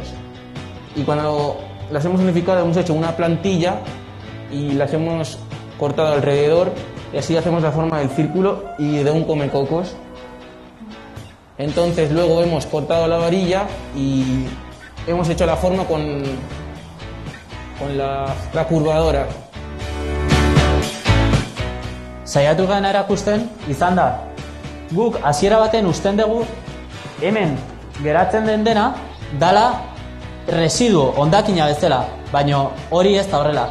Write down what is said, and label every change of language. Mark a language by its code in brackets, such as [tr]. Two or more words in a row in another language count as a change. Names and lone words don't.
[es] Y cuando las hemos unificado hemos hecho una plantilla y las hemos cortado alrededor y así hacemos la forma del círculo y de un comecocos. Entonces luego hemos cortado la varilla y hemos hecho la forma con la curvadora. [eu] Saiatu gana erakusten izan da, guk hasiera baten usten dugu hemen geratzen den dena dala residuo hondakina bezala, baina hori ez da horrela.